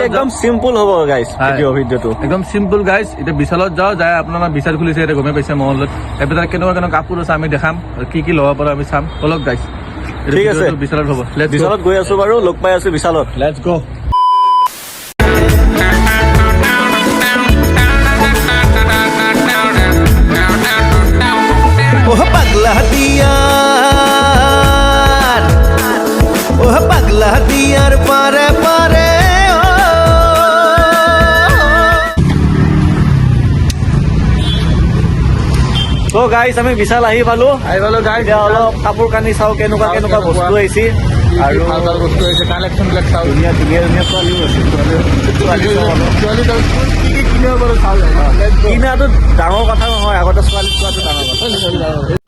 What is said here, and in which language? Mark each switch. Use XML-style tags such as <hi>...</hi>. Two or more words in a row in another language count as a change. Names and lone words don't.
<as>একদম চিম্পল হ'ব গাইজ ভিডিঅ'টো একদম চিম্পল গাইজ এতিয়া বিশালত যাওঁ যাই আপোনাৰ বিশাল খুলিছে এতিয়া গমে পাইছে মহলত এইবিলাক কেনেকুৱা কেনেকুৱা কাপোৰ আছে আমি দেখাম আৰু কি ল'ব পাৰো আমি চাম অলপ গাইজ ঠিক আছে বিশালত হ'ব বিশালত গৈ আছো বাৰু লগ পাই আছো বিশালত</as> <en>let's go' पगला दियार पारे पारे</en> <as>তো গাইজ আমি বিশাল আহি পালো গাইজ এতিয়া অলপ কাপোৰ কানি চাওঁ কেনেকুৱা কেনেকুৱা বস্তু আহিছে আৰু বস্তু আহিছে কালেকশ্যনবিলাক চাওঁ ধুনীয়া ধুনীয়া ধুনীয়া ছোৱালীও আছে কিনাটো ডাঙৰ কথা নহয় আগতে ছোৱালী চোৱাটো ডাঙৰ কথা</as>